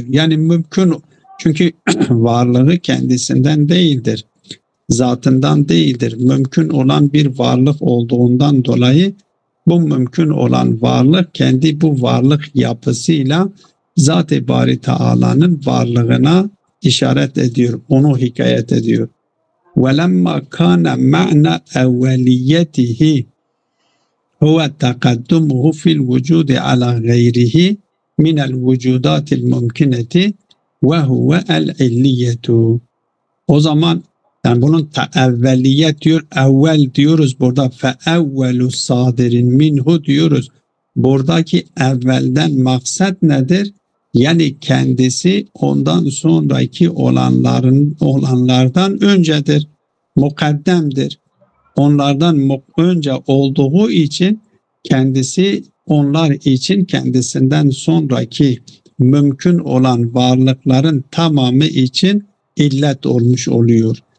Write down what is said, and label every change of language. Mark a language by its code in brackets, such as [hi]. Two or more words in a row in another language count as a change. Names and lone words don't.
[tr] Yani mümkün, çünkü varlığı kendisinden değildir, zatından değildir. Mümkün olan bir varlık olduğundan dolayı bu mümkün olan varlık kendi bu varlık yapısıyla Zat-ı Bari Teala'nın varlığına işaret ediyor, onu hikayet ediyor. [ar] وَلَمَّا كَانَ مَعْنَ اَوَّلِيَّتِهِ هُوَ تَقَدُّمُهُ فِي الْوُجُودِ عَلَى غَيْرِهِ مِنَ الْوُجُودَاتِ الْمُمْكِنَةِ وَهُوَ الْعِلِّيَّةُ. [tr] O zaman yani bunun evveliyet diyor, evvel diyoruz burada, [ar] فَاَوَّلُ صَادِرٍ minhu diyoruz. [tr] Buradaki evvelden maksat nedir? Yani kendisi ondan sonraki olanlardan öncedir, mukaddemdir. Onlardan önce olduğu için kendisi onlar için kendisinden sonraki mümkün olan varlıkların tamamı için illet olmuş oluyor.